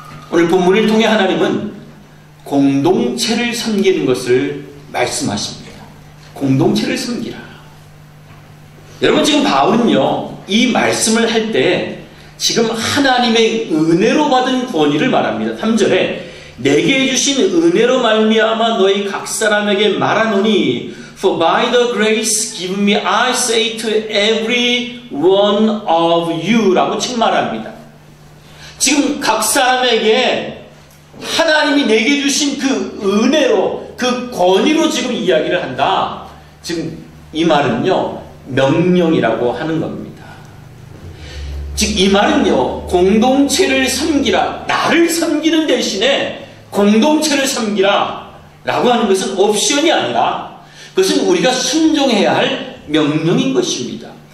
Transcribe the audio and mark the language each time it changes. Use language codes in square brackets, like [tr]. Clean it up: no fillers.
[ko] 오늘 본문을 통해 하나님은 공동체를 섬기는 것을 말씀하십니다. 공동체를 섬기라. 여러분, 지금 바울은요, 이 말씀을 할 때 지금 하나님의 은혜로 받은 권위를 말합니다. 3절에 내게 주신 은혜로 말미암아 너희 각 사람에게 말하노니 [en] For by the grace given me I say to every one of you [ko] 라고 지금 말합니다. 지금 각 사람에게 하나님이 내게 주신 그 은혜로, 그 권위로 지금 이야기를 한다. 지금 이 말은요, 명령이라고 하는 겁니다. 즉 이 말은요, 공동체를 섬기라, 나를 섬기는 대신에 공동체를 섬기라 라고 하는 것은 옵션이 아니라 그것은 우리가 순종해야 할 명령인 것입니다.